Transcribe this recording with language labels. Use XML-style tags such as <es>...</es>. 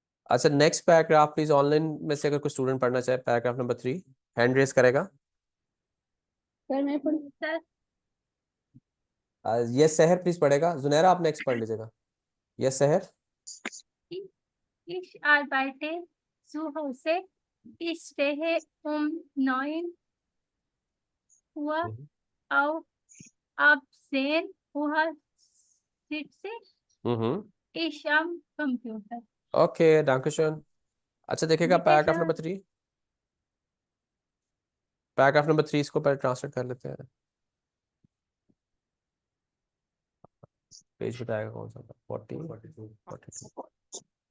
<hi>अच्छा, next paragraph please, online में से अगर कोई स्टूडेंट पढ़ना चाहे, पैराग्राफ नंबर 3, हैंड रेज करेगा। सर मैं पढ़ सर ये सहर प्लीज पढ़ेगा। जुनैरा आप नेक्स्ट पढ़ लीजिएगा। ये सहर,</hi> <de>ich arbeite zu Hause, ich stehe um 9 Uhr auf, ab 10 Uhr sitze ich am Computer।</de> <hi>Okay, dankeschön। अच्छा, देखिएगा ठीक है paragraph sir. Number 3, paragraph number 3 इसको पहले ट्रांसलेट कर लेते हैं। पेज बताएगा कौन सा, 40 42।</hi>